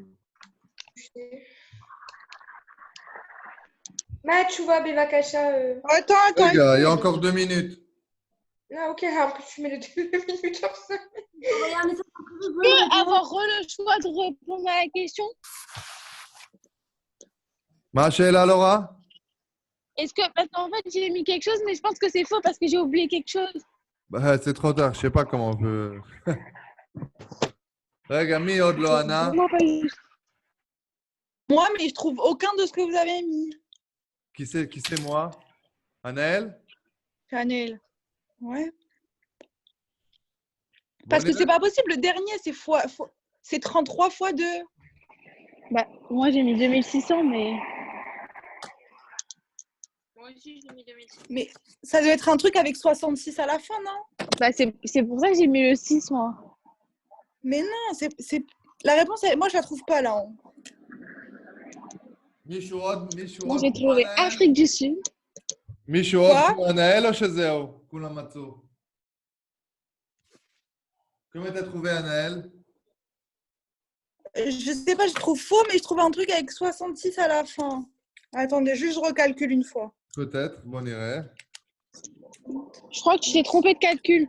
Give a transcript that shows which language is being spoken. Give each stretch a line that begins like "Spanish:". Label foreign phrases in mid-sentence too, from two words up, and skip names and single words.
Hebrew: מה התשובה, בבקשה.
French: Attends, attends. רגע, il y a encore 2 minutes. Ah, ok, après tu mets les 2 minutes en ça. Regarde, mais ça, Tu peux avoir le choix de répondre à la question?
Hebrew: מה השאלה, לורה?
French: Est-ce que parce qu'en fait j'ai mis quelque chose mais je pense que c'est faux parce que j'ai oublié quelque chose. Bah, c'est trop tard, je sais pas comment on peut.
Hebrew: רגע, מי עוד לא ענה?
French: Vraiment pas juste. Moi mais je trouve aucun de ce que vous avez mis. Qui c'est moi? Anaël? Chanel. Ouais. Bon, Parce que les- c'est pas possible, le dernier c'est c'est 33 fois 2. Bah moi j'ai mis 2600 mais moi aussi, j'ai mis 2006. mais ça doit être un truc avec 66 à la fin, non? Bah c'est pour ça que j'ai mis le 6 moi. Mais non, c'est la réponse moi je la trouve pas là. Hein.
Hebrew: מישהו עוד?
French: Moi j'ai trouvé
Hebrew: כמו אנאל?
French: Afrique du Sud.
Hebrew: מישהו עוד
French: Quoi?
Hebrew: כמו אנאל או שזהו? כולם מצאו.
French: Comment t'as trouvé Anaël? Je sais pas, je trouve faux, mais je trouve un truc avec 66 à la fin. Attendez, juste je recalcule une fois. Peut-être, bon, on irait. Je crois que tu t'es trompé de calcul.